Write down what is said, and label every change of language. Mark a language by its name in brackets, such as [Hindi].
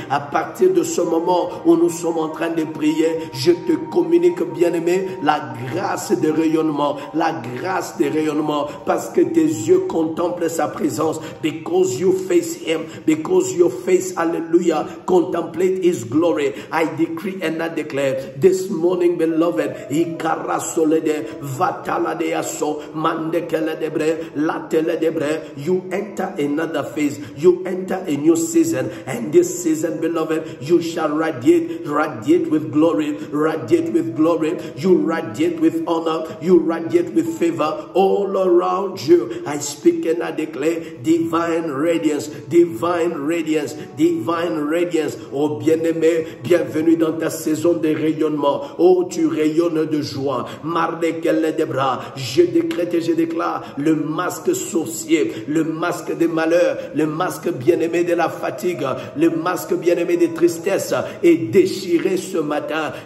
[French] À partir de ce moment où nous sommes en train de prier, je te communique, bien-aimé, la grâce de rayonnement, la grâce de rayonnement, parce que tes yeux contemplent sa présence, [English] because you face him, because your face, hallelujah, contemplate his glory. I decree and I declare this morning, beloved, Ikarasolede, Vataladeaso, Mandekeledebre, Lateledebre, you enter another phase, you enter a new season, and this season, beloved, you shall radiate with glory, radiate with glory, you radiate with honor, you radiate with favor all around you. I speak and I declare divine radiance, divine radiance, divine radiance. [French] Oh bien-aimé, bienvenue dans ta saison de rayonnement. Oh, tu rayonnes de joie. Mardekele des bras. Je décrète et je déclare le masque sorcier, le masque des malheurs, le masque bien-aimé de la fatigue, le masque bien-aimé des tristesses est déchiré ce matin.